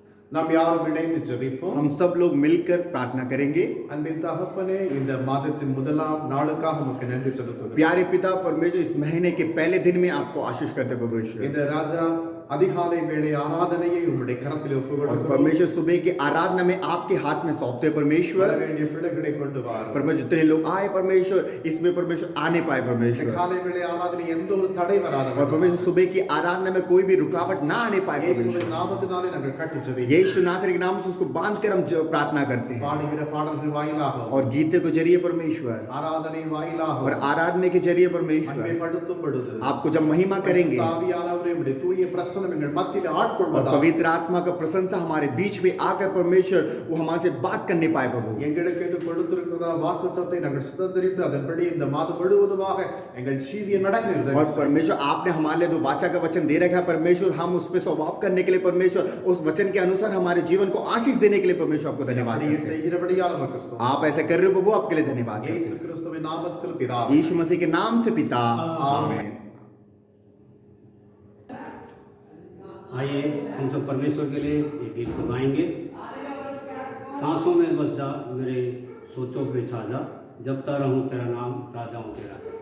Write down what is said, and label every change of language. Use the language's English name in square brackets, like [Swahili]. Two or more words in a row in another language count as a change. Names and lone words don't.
[Tamil] நாம் யாரும் இணைந்து ஜெபிப்போம். [Hindi] हम सब लोग मिलकर प्रार्थना करेंगे। [Tamil] அன்பின் தகப்பனே, இந்த மாதத்தின் முதலாம் நாளுக்காக உமக்கு நன்றி செலுத்துகிறோம். [Hindi] प्यारे पिता परमेश्वर, इस महीने के पहले दिन में आपको आशीष करते परमेश्वर। [Tamil] இந்த ராஜா அதிகாலை வேளை ஆராதனையை உம்முடைய கரத்தில் [Hindi] और [Tamil] ஒப்புக்கொடுக்கிறோம். [Hindi] परमेश्वर सुबह की आराधना में आपके हाथ में सौंपते [Tamil] வர [Hindi] परमेश्वर। [Tamil] வேண்டிய பிள்ளைகளை கொண்டு வாரும். [Hindi] परमेश्वर जितने लोग आए परमेश्वर, इसमें परमेश्वर आने पाए [Tamil] இந்த [Hindi] परमेश्वर। [Tamil] காலை வேளை ஆராதனை எந்த ஒரு தடை [Hindi] और [Tamil] வராத [Hindi] परमेश्वर सुबह की आराधना में कोई भी रुकावट ना आने पाए [Tamil] இயேசுவின் [Hindi] परमेश्वर। [Tamil] நாமத்தினாலே நாங்கள் கட்டி ஜெபிக்கிறோம். [Hindi] यीशु नासरी के नाम से उसको बांध कर हम प्रार्थना करते हैं। [Tamil] பாடுகிற பாடல்கள் வாயிலாக [Hindi] और गीते के जरिए परमेश्वर [Tamil] ஆராதனை வாயிலாக [Hindi] और आराधना के जरिए परमेश्वर [Tamil] மகிமைப்படுத்தும் பொழுது [Hindi] आपको जब महिमा करेंगे [Tamil] ஆவியானவரே உம்முடைய தூய பிரசன்னம் எங்கள் மத்தியில் [Hindi] और [Tamil] ஆட்கொள்வதாக [Hindi] पवित्र आत्मा का प्रशंसा हमारे बीच में आकर परमेश्वर वो हमारे से बात करने पाए प्रभु। [Tamil] எங்களுக்கு என்று கொடுத்திருக்கிற வாக்குத்தத்தத்தை நாங்கள் சுதந்திரித்து அதன்படி இந்த மாதம் முழுவதுமாக எங்கள் ஜீவியம் நடக்கிறது. [Hindi] और परमेश्वर आपने हमारे लिए जो वाचा का वचन दे रखा है परमेश्वर, हम उस पे स्वभाव करने के लिए परमेश्वर उस वचन के अनुसार हमारे जीवन को आशीष देने के लिए परमेश्वर आपको धन्यवाद [Tamil] அப்படியே [Hindi] करते हैं। [Tamil] செய்கிறபடியால் உமக்கு ஸ்தோத்திரம். [Hindi] आप ऐसे कर रहे हो प्रभु, आपके लिए धन्यवाद करते [Tamil] இயேசு [Hindi] हैं। [Tamil] கிறிஸ்துவின் நாமத்தில் பிதாவே. [Hindi] यीशु मसीह के नाम से पिता आमीन। आइए हम सब परमेश्वर के लिए ये गीत को गाएंगे। सांसों में बस जा मेरे सोचों पे छा जा, जपता रहूं तेरा नाम राजा हूं तेरा।